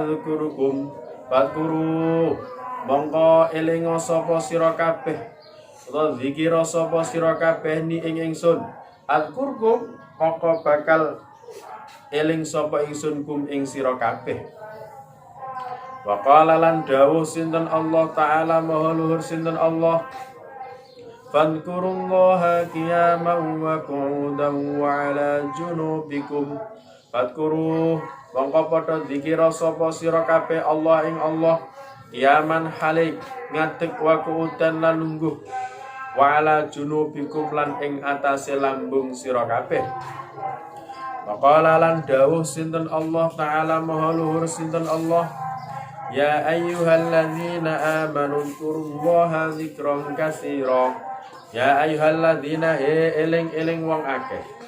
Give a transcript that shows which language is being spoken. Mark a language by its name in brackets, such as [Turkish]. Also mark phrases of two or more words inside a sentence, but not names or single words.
[Arabic] أذكركم فاذكروا [Javanese] mongko elinga sapa sira kabeh utawa zikira sapa sira kabeh ni ing ingsun azkurkum moko bakal eling sapa ingsun kum ing sira kabeh. [Arabic] وقال [Javanese] lan dawuh sinten Allah taala maha luhur sinten Allah [Arabic] فاذكروا الله قياما وقعودا وعلى جنوبكم فاذكروا [Javanese] mongko padha zikira sapa sira kabeh Allah ing Allah qiyaman hale ngadeg [Arabic] وقعودا [Javanese] lan lungguh [Arabic] وعلى جنوبكم [Javanese] lan ing atase lambung sira kabeh. Maqala lan dawuh sinten Allah taala maha luhur sinten Allah [Arabic] يا أيها الذين آمنوا اذكروا الله ذكرا كثيرا يا أيها الذين [Javanese] eling-eling wong akeh